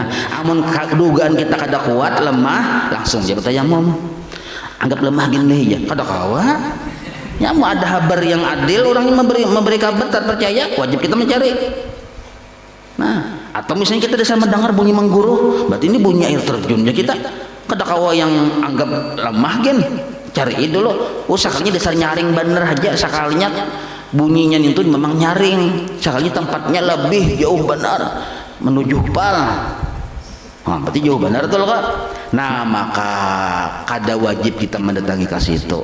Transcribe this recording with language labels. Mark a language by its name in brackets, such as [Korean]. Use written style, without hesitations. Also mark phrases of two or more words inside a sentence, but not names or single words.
[Indonesian] Amun dugaan kita kada kuat, lemah, langsung dia bertayamum. Anggap lemah gini ya, kada kawa. Ya mau ada kabar yang adil, orang yang memberi kabar tak percaya, wajib kita mencari. Nah, atau misalnya kita bisa mendengar bunyi mengguru, berarti ini bunyi air terjunnya kita. [Banjar] Kada kawa yang anggap lemah gen, cari dulu. Sekalinya dasar nyaring bener aja, sekalinya bunyinya itu memang nyaring, sekalinya tempatnya lebih jauh benar menuju pal. [Indonesian] Nah, berarti jauh benar tuh Kak. Nah, maka kada wajib kita mendatangi ke situ.